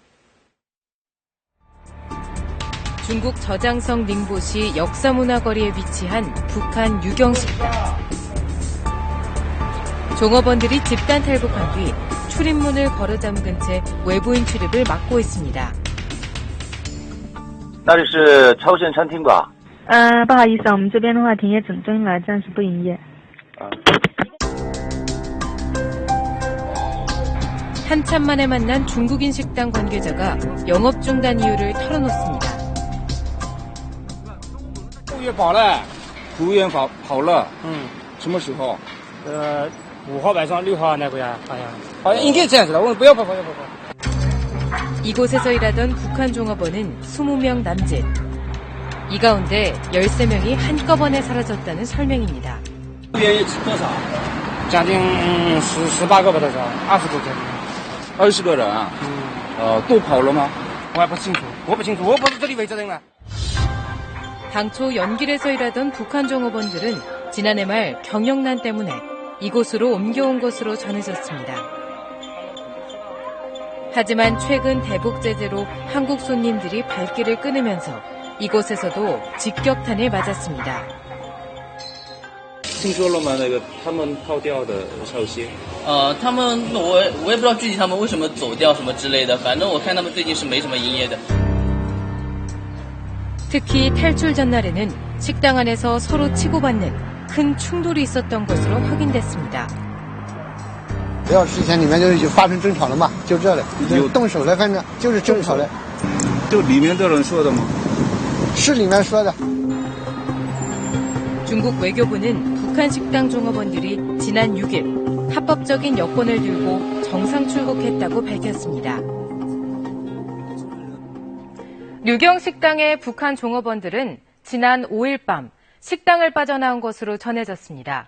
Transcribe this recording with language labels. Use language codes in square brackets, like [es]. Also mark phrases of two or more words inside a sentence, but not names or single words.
[ko] 중국 저장성 닝보시 역사문화거리에 위치한 북한 유경식당. 종업원들이 집단 탈북한 뒤 출입문을 걸어 잠근 채 외부인 출입을 막고 있습니다. [zh] 那里是朝鲜餐厅吧？不好意思，我们这边的话停业整顿了，暂时不营业。 [ko] 한참 만에 만난 중국인 식당 관계자가 영업 중단 이유를 털어놓습니다. [zh] 服务员跑了，服务员跑了。什么时候？5号晚上6号那个呀，好像应该这样子的。我们不要跑。 [ko] 이곳에서 일하던 북한 종업원은 20명 남짓. 이 가운데 13명이 한꺼번에 사라졌다는 설명입니다. [zh] 服务员多少？将近18个吧，多少？20多个。20个人啊？都跑了吗？我还不清楚，我不是这里负责人了。 [ko] 당초 연길에서 일하던 북한 종업원들은 지난해 말 경영난 때문에 이곳으로 옮겨온 것으로 전해졌습니다. 하지만 최근 대북 제재로 한국 손님들이 발길을 끊으면서 이곳에서도 직격탄을 맞았습니다. [zh] 听说了吗？那个他们跑掉的消息。他们我也不知道具体他们为什么走掉什么之类的，反正我看他们最近是没什么营业的。 [ko] 특히 탈출 전날에는 식당 안에서 서로 치고받는 큰 충돌이 있었던 것으로 확인됐습니다. [zh] 1 小时前里面就发生争吵了嘛，就这了，有动手了，反正就是争吵了。就里面的人说的吗？是里面说的。 [ko] 중국 외교부는 북한 식당 종업원들이 지난 6일 합법적인 여권을 들고 정상 출국했다고 밝혔습니다. 류경 식당의 북한 종업원들은 지난 5일 밤 식당을 빠져나온 것으로 전해졌습니다.